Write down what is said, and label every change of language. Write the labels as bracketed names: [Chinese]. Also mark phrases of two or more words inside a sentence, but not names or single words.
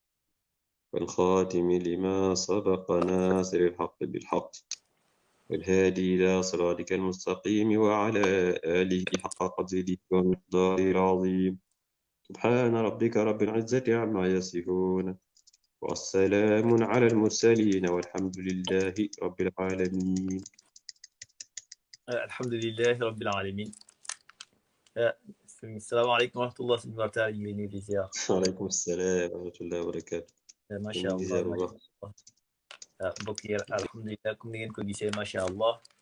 [Arabic] والخاتم لما سبق ناصر الحق بالحق والهادي إلى صراطك المستقيم وعلى آله حق قدره ومقداره العظيم سبحان ربك رب العزة عما يصفون والسلام على المرسلين والحمد لله رب العالمين. الحمد لله رب العالمين. السلام عليكم ورحمة الله وبركاته. وعليكم السلام ورحمة الله وبركاته. ما شاء الله ما شاء الله. [Wolof] mbokk yi alhamdulilah comme ni ngeen ko gisee [Arabic] ما شاء الله